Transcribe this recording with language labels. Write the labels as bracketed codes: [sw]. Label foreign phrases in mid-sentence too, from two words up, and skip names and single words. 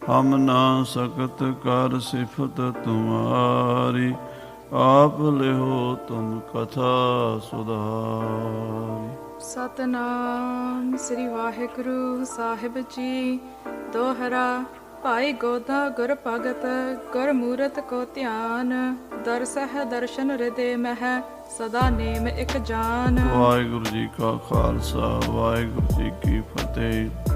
[hi] हम ना सकत कर सिफत तुम्हारी, आप लिहो तुम कथा सुधारी। [pa] ਸਤਨਾਮ ਸ੍ਰੀ ਵਾਹਿਗੁਰੂ ਸਾਹਿਬ ਜੀ। ਦੋਹਰਾ। ਭਾਈ ਗੋਦਾ ਗੁਰ ਭਗਤ ਗੁਰ ਮੂਰਤ ਕੋ ਧਿਆਨ, ਦਰਸਹਿ ਦਰਸ਼ਨ ਹਿਰਦੇ ਮਹਿ ਸਦਾ ਨੇਮ ਇੱਕ ਜਾਨ। ਵਾਹਿਗੁਰੂ ਜੀ ਕਾ ਖਾਲਸਾ ਵਾਹਿਗੁਰੂ ਜੀ ਕੀ ਫਤਿਹ।